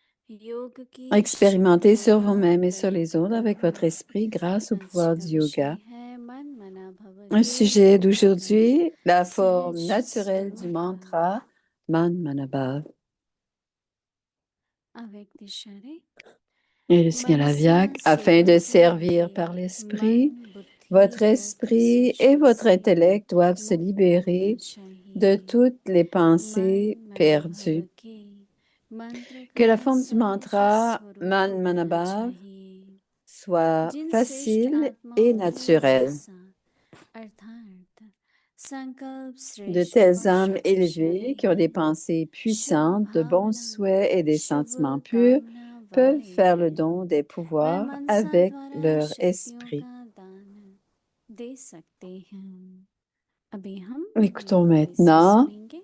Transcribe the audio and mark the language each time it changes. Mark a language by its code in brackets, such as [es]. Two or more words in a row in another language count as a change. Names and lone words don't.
[hi] योग की [fr] Expérimentez sur vous-même et [hi] शुरुआत [fr] sur les autres avec votre esprit grâce au [hi] आज [fr] pouvoir [hi] का [fr] du [hi] विषय [fr] yoga. [hi] है मन मना भव [fr] Un [hi] के [fr] sujet [hi] उद्घाटन [fr] d'aujourd'hui, la [hi] सहज [fr] forme naturelle du [hi] स्वरूप [fr] mantra Man Manabhav. [hi] अव्यक्त इशारे [fr] Et le signal [hi] मनसा [fr] Aviak, afin de [hi] सेवते [fr] servir par [hi] मन [fr] l'esprit, [hi] बुद्धि [fr] votre [hi] तर्क [fr] esprit et [hi] संशय [fr] votre [hi] से [fr] intellect doivent se [hi] मुक्त होना [fr] libérer de [hi] चाहिए [fr] toutes les [hi] मन [fr] pensées [hi] मना भव [fr] perdues. [hi] के मंत्र [fr] Que [hi] का [fr] la forme du [hi] सहज [fr] mantra [hi] स्वरूप [fr] Man [hi] होना [fr] Manabhav [hi] चाहिए [fr] soit [hi] जिन श्रेष्ठ [fr] facile et [hi] आत्माओं की [fr] naturelle. [hi] लालसा अर्थात संकल्प [fr] De [hi] श्रेष्ठ [fr] telles [hi] और [fr] âmes élevées [hi] शक्तिशाली [fr] qui ont [hi] हैं [fr] des pensées [hi] शुभ [fr] puissantes, de bons [hi] भावना [fr] souhaits et des [hi] शुभ [fr] sentiments purs [hi] कामना [fr] peuvent [hi] वाले [fr] faire le [hi] हैं [fr] don des [hi] वह [fr] pouvoirs [hi] मनसा [fr] avec [hi] द्वारा [fr] leur [hi] शक्तियों [fr] esprit. [hi] का दान दे सकते हैं अभी हम [fr] Écoutons [hi] महावाणी से [fr] maintenant [hi] सुनेंगे